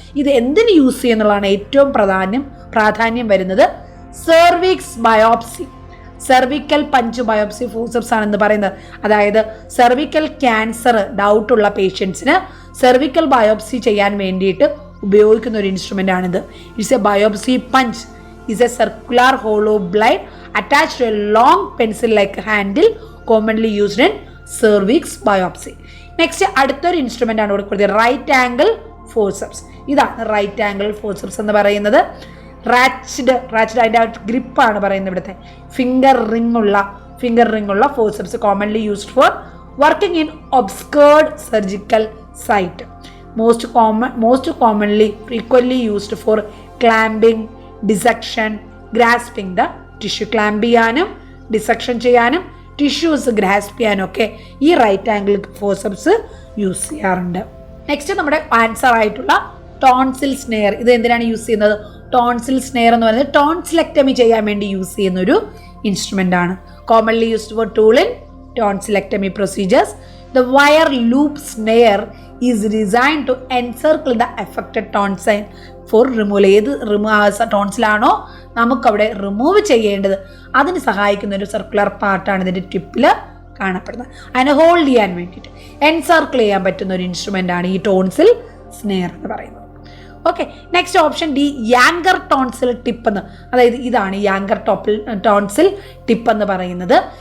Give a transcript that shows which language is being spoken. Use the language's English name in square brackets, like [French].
[Malayalam] ഇത് എന്തിന് യൂസ് ചെയ്യുന്നുള്ളതാണ് ഏറ്റവും പ്രാധാന്യം വരുന്നത്. Cervix biopsy, cervical punch biopsy forceps ആണെന്ന് പറയുന്നത്. അതായത് സെർവിക്കൽ ക്യാൻസർ ഡൗട്ടുള്ള പേഷ്യൻസിന് സെർവിക്കൽ ബയോപ്സി ചെയ്യാൻ വേണ്ടിയിട്ട് ഉപയോഗിക്കുന്ന ഒരു ഇൻസ്ട്രുമെൻ്റ് ആണിത്. [English] It's a biopsy punch is a circular hollow blade attached to a long pencil like handle commonly used in cervix biopsy. [Malayalam] Next അടുത്തൊരു ഇൻസ്ട്രുമെൻ്റ് ആണ് ഇവിടെ കൊടുത്തത്, റൈറ്റ് ആംഗിൾ ഫോർസെപ്സ്. ഇതാണ് റൈറ്റ് ആംഗിൾ ഫോർസെപ്സ് എന്ന് പറയുന്നത്. റാച്ച്ഡ് അതിൻ്റെ ഗ്രിപ്പാണ് പറയുന്നത്. ഇവിടുത്തെ [English] Finger ring ഉള്ള forceps commonly used for working in obscured surgical site. most commonly frequently used for clamping, dissection, grasping the tissue. [Malayalam] Clamp ചെയ്യാനും ഡിസെക്ഷൻ ചെയ്യാനും ടിഷ്യൂസ് ഗ്രാസ്പ് ചെയ്യാനും ഒക്കെ ഈ റൈറ്റ് ആംഗിൾ ഫോർസെപ്സ് യൂസ് ചെയ്യാറുണ്ട്. നെക്സ്റ്റ് നമ്മുടെ ആൻസർ ആയിട്ടുള്ള ടോൺസിൽ സ്നെയർ. ഇത് എന്തിനാണ് യൂസ് ചെയ്യുന്നത്? ടോൺസിൽ സ്നെയർ എന്ന് പറയുന്നത് ടോൺസിലെക്ടമി ചെയ്യാൻ വേണ്ടി യൂസ് ചെയ്യുന്ന ഒരു ഇൻസ്ട്രുമെൻ്റ് ആണ്. [English] Commonly used for tool in tonsillectomy procedures. The wire loop snare is designed to encircle the affected tonsil for removal. [Malayalam] ഏത് ടോൺസിലാണോ നമുക്കവിടെ റിമൂവ് ചെയ്യേണ്ടത് അതിന് സഹായിക്കുന്ന ഒരു സർക്കുലർ പാർട്ടാണ് ഇതിൻ്റെ ടിപ്പിൽ കാണപ്പെടുന്നത്. അതിനെ ഹോൾഡ് ചെയ്യാൻ വേണ്ടിയിട്ട് എൻസർക്കിൾ ചെയ്യാൻ പറ്റുന്ന ഒരു ഇൻസ്ട്രുമെൻ്റ് ആണ് ഈ ടോൺസിൽ സ്നെയർ എന്ന് പറയുന്നത്. Okay, next option D, Yanker tonsil tip എന്ന്. അതായത് ഇതാണ് യാങ്കർ ടോൺസിൽ ടിപ്പ് എന്ന് പറയുന്നത്.